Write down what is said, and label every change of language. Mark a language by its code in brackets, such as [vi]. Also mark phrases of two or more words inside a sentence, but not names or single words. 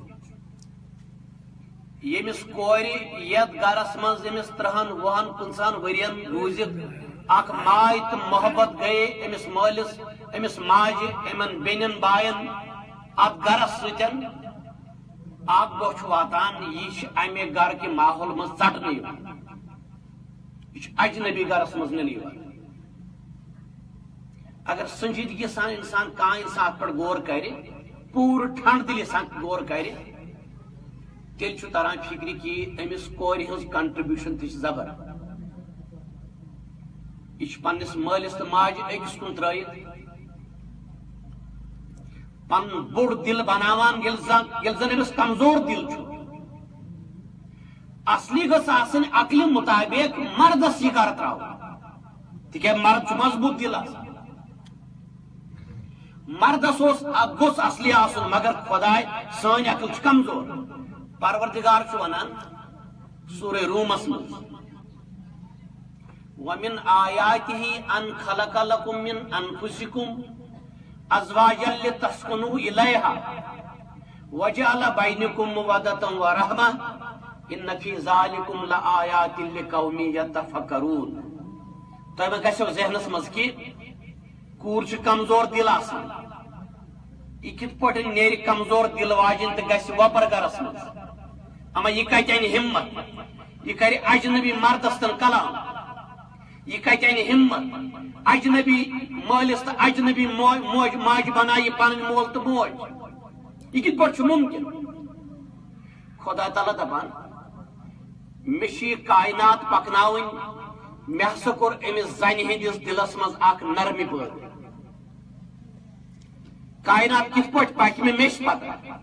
[ks] ییٚمِس کورِ یتھ گرس منٛز أمِس 30 وُہن 50 ؤرین روٗزِتھ اکھ ماے تہٕ محبت گٔیے أمِس مٲلِس أمِس ماجہِ یِمن بیٚنٮ۪ن باین اتھ گرس سۭتۍ اکھ دۄہ چھُ واتان یہِ چھِ امہِ گرٕ کہِ ماحول منٛز ژٹنہٕ یِوان یہ اجنبی گرس مز نی اگر سنجیدگی سان انسان کان انسان ات پہ غور کر پور ٹھنڈ دلی سان غور کر تیل تران فکر کہ امس کور ہز کنٹربیوشن تہ زبر یہ پنس مالس تو ماجہ اکس کن ترائت پن بوڑ دل بناوان یل زن امس کمزور دل چھ اصلی گھس آسن عقل مطابق مردس یہ گر تراؤ تک مرد مضبوط دل مردس گوس اصلی آسن مگر خدائے سن عقل کمزور پروردگار ونان سورہ رومس مز [ar] ومن آیاته ان خلق لكم من انفسكم ازواجا لتسكنوا اليها وجعل بينكم مودة ورحمة ان فی ذالکم لآیات لقوم یتفکرون [ks] تمہیں گژھو ذہنس مز کہ کور چھ کمزور دل آسان یہ کت پٲٹھۍ نیرِ کمزور دل واجن تو گژھِ وپر گرس مز اما یہ کتہِ انہِ ہمت یہ کرِ اجنبی مردس تن کلام یہ کتہِ انہِ ہمت اجنبی مالس تو اجنبی موج ماجہ بنایہِ پنن مول تو موج یہ کت پٲٹھۍ چھُ ممکن خدا تعالیٰ دپان مے کائنات پکناون مے ہسا کور امس زنہ ہندس دلس مز اخ نرمی پٲدٕ کائنات کت پٲٹھۍ پکہِ مے پتہ